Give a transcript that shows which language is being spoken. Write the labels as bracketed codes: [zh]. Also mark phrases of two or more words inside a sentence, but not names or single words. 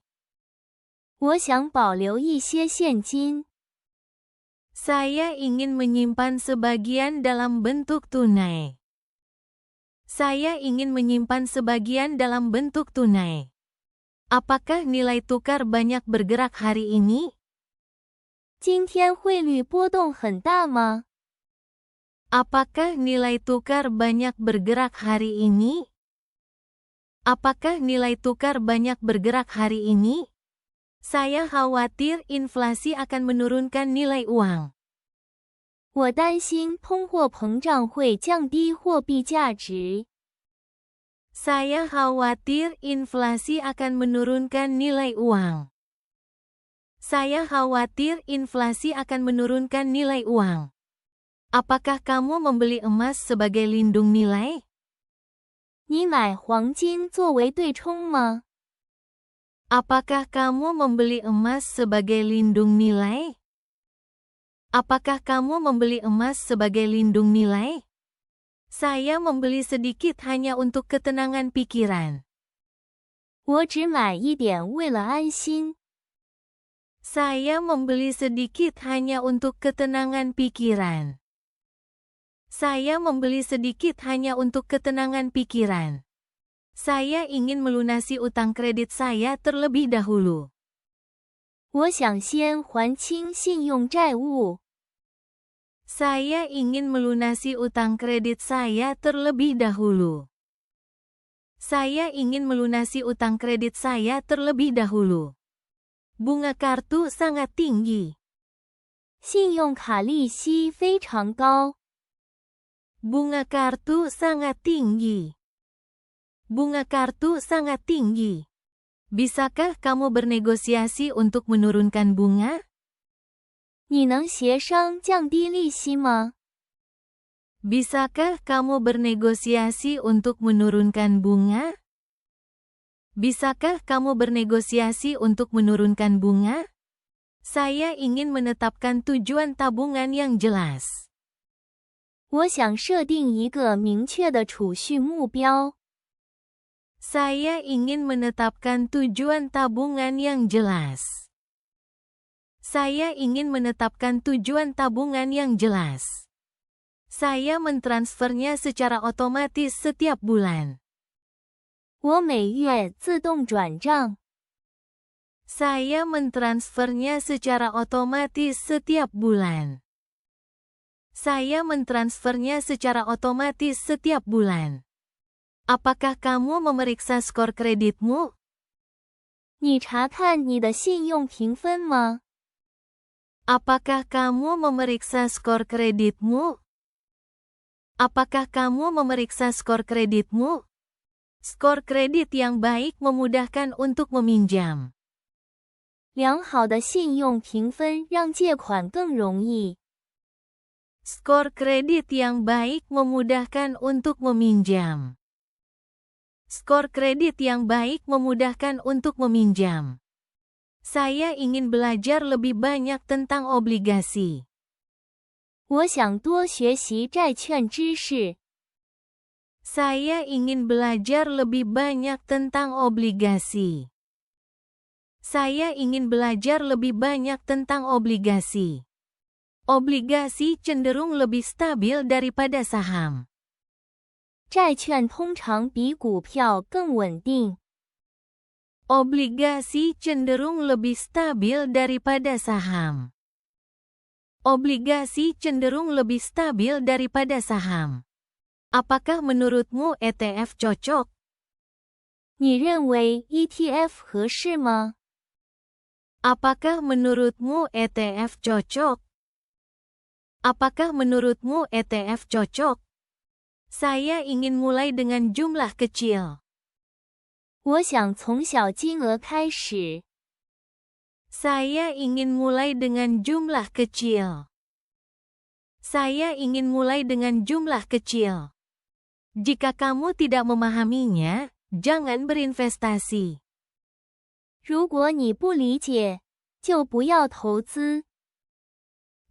[zh] 我想保留一些现金。 [id] Saya ingin menyimpan sebagian dalam bentuk tunai. Saya ingin menyimpan sebagian dalam bentuk tunai. Apakah nilai tukar banyak bergerak hari ini? [zh] 今天汇率波动很大吗？ [id] Apakah nilai tukar banyak bergerak hari ini? Apakah nilai tukar banyak bergerak hari ini? Saya khawatir inflasi akan menurunkan nilai uang. [zh] 我担心通货膨胀会降低货币价值。 [id] Saya khawatir inflasi akan menurunkan nilai uang. Saya khawatir inflasi akan menurunkan nilai uang. Apakah kamu membeli emas sebagai lindung nilai? [zh] 你买黄金作为对冲吗？ [id] Apakah kamu membeli emas sebagai lindung nilai? Apakah kamu membeli emas sebagai lindung nilai? Saya membeli sedikit hanya untuk ketenangan pikiran. [zh] 我只买一点为了安心。 [id] Saya membeli sedikit hanya untuk ketenangan pikiran. Saya membeli sedikit hanya untuk ketenangan pikiran. Saya ingin melunasi utang kredit saya terlebih dahulu. [zh] 我想先还清信用债务。 [id] Saya ingin melunasi utang kredit saya terlebih dahulu. Saya ingin melunasi utang kredit saya terlebih dahulu. Bunga kartu sangat tinggi. [zh] 信用卡利息非常高。 [id] Bunga kartu sangat tinggi. Bunga kartu sangat tinggi. Bisakah kamu bernegosiasi untuk menurunkan bunga? [zh] 你能协商降低利息吗？ [id] Bisakah kamu bernegosiasi untuk menurunkan bunga? Bisakah kamu bernegosiasi untuk menurunkan bunga? Saya ingin menetapkan tujuan tabungan yang jelas. [zh] 我想设定一个明确的储蓄目标。 [id] Saya ingin menetapkan tujuan tabungan yang jelas. Saya ingin menetapkan tujuan tabungan yang jelas. Saya mentransfernya secara otomatis setiap bulan. [zh] 我每月自动转账。 [id] Saya mentransfernya secara otomatis setiap bulan. Saya mentransfernya secara otomatis setiap bulan. Apakah kamu memeriksa skor kreditmu? [zh] 你查看你的信用评分吗？ [id] Apakah kamu memeriksa skor kreditmu? Apakah kamu memeriksa skor kreditmu? Skor kredit yang baik memudahkan untuk meminjam. [zh] 良好的信用评分让借款更容易。 [id] Skor kredit yang baik memudahkan untuk meminjam. Skor kredit yang baik memudahkan untuk meminjam. Saya ingin belajar lebih banyak tentang obligasi. [zh] 我想多学习债券知识。 [id] Saya ingin belajar lebih banyak tentang obligasi. Saya ingin belajar lebih banyak tentang obligasi. Obligasi cenderung lebih stabil daripada saham. [zh] 债券通常比股票更稳定。 [id] Obligasi cenderung lebih stabil daripada saham. Obligasi cenderung lebih stabil daripada saham. Apakah menurutmu ETF cocok? [zh] 你认为 ETF 合适吗？ [id] Apakah menurutmu ETF cocok? Apakah menurutmu ETF cocok? Saya ingin mulai dengan jumlah kecil. [zh] 我想从小金额开始。 [id] Saya ingin mulai dengan jumlah kecil. Saya ingin mulai dengan jumlah kecil. Jika kamu tidak memahaminya, jangan berinvestasi. [zh] 如果你不理解，就不要投资。